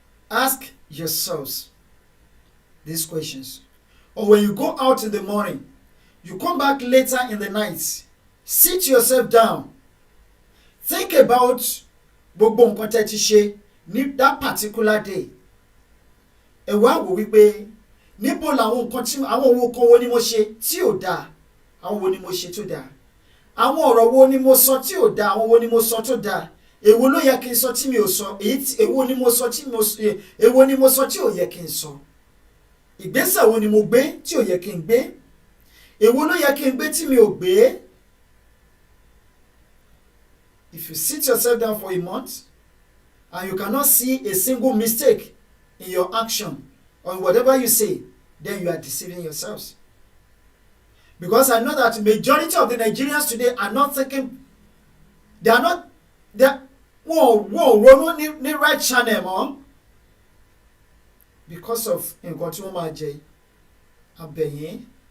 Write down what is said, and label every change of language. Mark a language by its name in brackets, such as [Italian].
[English] Ask yourselves these questions. Or when you go out in the morning, you come back later in the night, sit yourself down, think about [Yoruba] gbogbo nǹkan tẹ́ ti ṣe, ní [English] that particular day [Yoruba] ẹ wá wò wípé níbo làwọn nǹkan tí àwọn owó kan wo ni mo ṣe tí ò dáa àwọn wo ni mo ṣe tó dáa àwọn ọ̀rọ̀ wo ni mo sọ tí ò dáa àwọn wo ni mo sọ tó dáa èwo ló yẹ kí n sọ tí mi ò sọ èwo ni mo sọ tí ò yẹ kí n sọ ìgbésẹ̀ wo ni mo gbé tí ò yẹ kí n gbé èwo ló yẹ kí n gbé tí mi ò gbé. [English] If you sit yourself down for a month and you cannot see a single mistake in your action or in whatever you say, then you are deceiving yourselves. Because I know that majority of the Nigerians today are not thinking, [Yoruba] wọ́n ronú ní [English] right channel [Yoruba] mọ́ [English] because of [Yoruba] nǹkan tí wọ́n máa jẹ abẹ̀yìn.